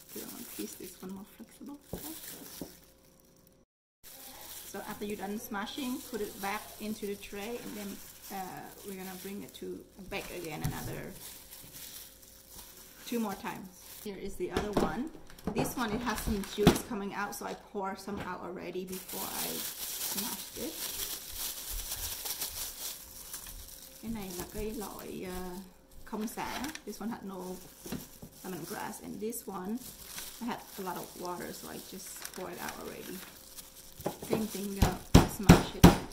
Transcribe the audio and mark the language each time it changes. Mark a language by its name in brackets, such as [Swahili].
[English] Get one piece, this one more flexible. Okay. So after you're done smashing, put it back into the tray, and then we're gonna bring it to bake again another 2 more times. Here is the other one. This one, it has some juice coming out, so I pour some out already before I smashed it. [Vietnamese] Cái này là cái loại không xả. [English] This one had no lemongrass, and this one I had a lot of water, so I just pour it out already. Same thing, smash it.